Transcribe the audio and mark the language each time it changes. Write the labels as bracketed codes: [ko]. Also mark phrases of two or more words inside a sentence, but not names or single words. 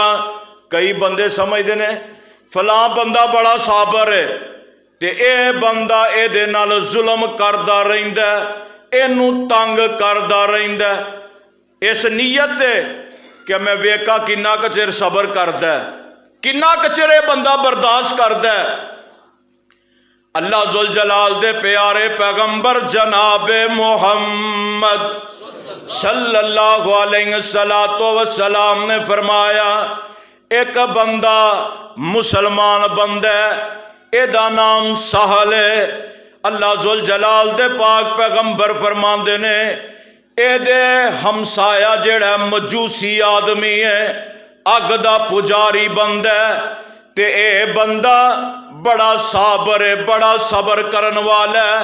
[pa] کئی بندے سمجھتے نے فلاں بندہ بڑا صابر ہے تے اے بندہ ایدے نال ظلم کردا رہندا، انہوں تنگ کردا رہندا، اس نیت ہے کہ میں ویکھا کنا ک چر صبر کردا ہے، کنا ک چر یہ بندہ برداشت کردا ہے. اللہ ذو الجلال دے پیارے پیغمبر جنابِ محمد [ar] صلى الله عليه وسلم [pa] نے فرمایا، ایک بندہ مسلمان بندہ ہے، ایدا نام سہل ہے. اللہ ذو الجلال دے پاک پیغمبر فرماندے نے، ایدے ہمسایہ جیڑا مجوسی آدمی ہے، اگ دا پجاری بندہ ہے، تے اے بندہ بڑا صابر ہے، بڑا صبر کرن والا ہے.